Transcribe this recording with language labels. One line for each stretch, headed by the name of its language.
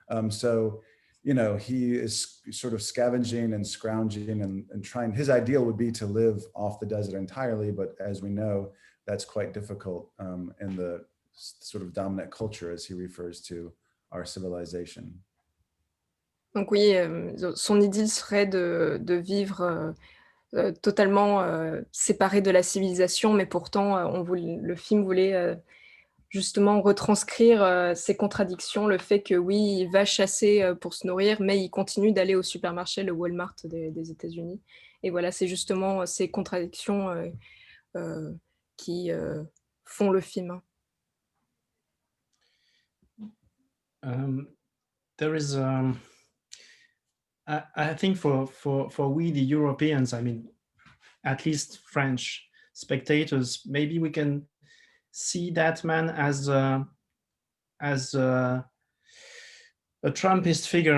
English: So, he is sort of scavenging and scrounging and trying. His ideal would be to live off the desert entirely, but as we know, that's quite difficult in the sort of dominant culture, as he refers to our civilization.
French: Donc oui, son idylle serait de vivre totalement séparé de la civilisation, mais pourtant le film voulait justement retranscrire ces contradictions, le fait que oui, il va chasser pour se nourrir, mais il continue d'aller au supermarché, le Walmart des États-Unis. Et voilà, c'est justement ces contradictions qui font le film.
English: there is, I think for we, the Europeans, I mean, at least French spectators, maybe we can see that man as a Trumpist figure.